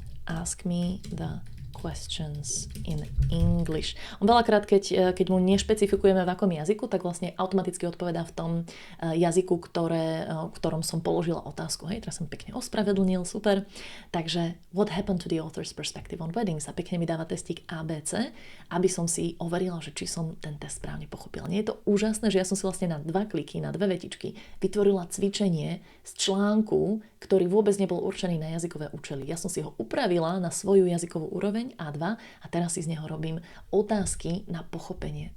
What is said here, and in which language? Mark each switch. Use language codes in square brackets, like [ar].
[en] Ask me the questions in English. [sk] On veľakrát, keď mu nešpecifikujeme v akom jazyku, tak vlastne automaticky odpovedá v tom jazyku, ktorom som položila otázku. Hej, teraz som pekne ospravedlnil, super. [en] Takže what happened to the author's perspective on weddings? [sk] A pekne mi dáva testík ABC, aby som si overila, že či som ten test správne pochopila. Nie je to úžasné, že ja som si vlastne na 2 kliky, na 2 vetičky vytvorila cvičenie z článku, ktorý vôbec nebol určený na jazykové účely. Ja som si ho upravila na svoju jazykovú úroveň A2 a teraz si z neho robím otázky na pochopenie.